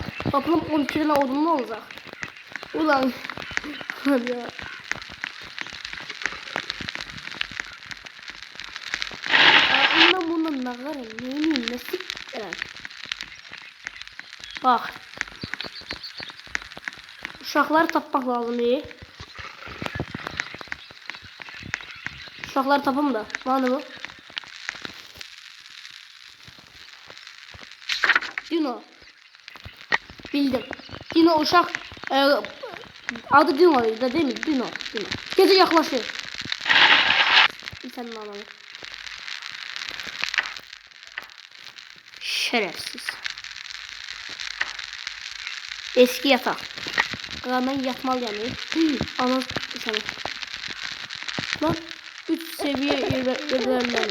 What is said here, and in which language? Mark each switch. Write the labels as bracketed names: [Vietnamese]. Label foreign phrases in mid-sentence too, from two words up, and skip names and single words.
[Turkish] Toplam 12 tane odunum olacak. Ulan. Ya. Ondan bundan ne kadar neyini nasıl bak. [Azerbaijani] Uşaqları tapmaq lazım. Uşaqları tapım da. Var bu? [Turkish] Dino. [Azerbaijani] Bildim. Dino uşaq. Adı Dino'ydu değil mi? Dino. [Turkish] Gece yaklaşır. Senin ananı. Şerefsiz. Eski yatak. Ben yatmalıyım. Ana sana. Lan 3 seviye ilerleme.